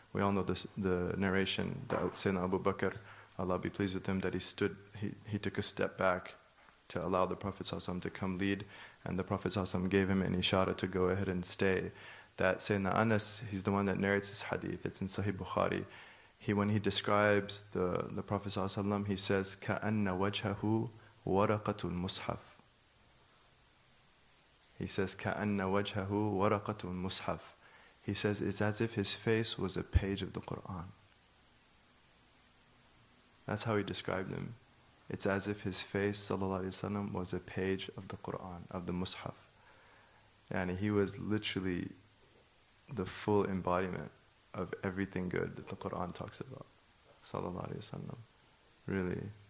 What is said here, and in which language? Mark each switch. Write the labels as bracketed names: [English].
[English] We all know the narration that Sayyidina Abu Bakr, Allah be pleased with him, that he took a step back to allow the Prophet sallallahu alaihi wasallam to come lead, and the Prophet sallallahu alaihi wasallam gave him an ishara to go ahead and stay. That Sayyidina Anas, he's the one that narrates this hadith. It's in Sahih Bukhari. When he describes the Prophet ﷺ, he says, [Arabic] كَأَنَّ وَجْهَهُ وَرَقَةُ الْمُصْحَفِ. [English] He says, [Arabic] كَأَنَّ وَجْهَهُ وَرَقَةُ الْمُصْحَفِ. [English] He says, it's as if his face was a page of the Qur'an. That's how he described him. It's as if his face, sallallahu alaihi wasallam, was a page of the Qur'an, of the Mus'haf. And he was literally the full embodiment of everything good that the Qur'an talks about, sallallahu alaihi wasallam, really.